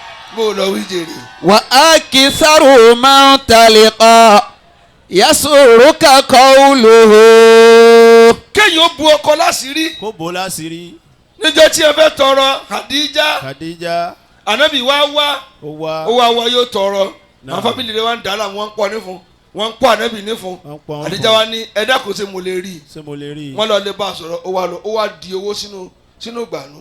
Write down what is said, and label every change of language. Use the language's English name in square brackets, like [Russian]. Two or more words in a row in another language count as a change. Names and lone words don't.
[Yoruba] mo lọ wí jèrè. [Arabic] وأكثر من تلقى يسرك قوله. [Yoruba] kéèyàn bu ọkọ láṣìírí. kó bò láṣìírí. níjọ́ tí ẹ fẹ́ tọrọ Khadija. ànábì wá ó wá. yóò tọrọ. Náà. àwọn fábílì rẹ̀ wá ń dàrá wọ́n ń pọ̀ nífun wọ́n ń pọ̀ ànábì nífun. Khadija wá ní ẹ̀dá kò ṣe mo lè rí. wọ́n lọ lè bá a sọ̀rọ̀ ó wá di owó sínú gbànú.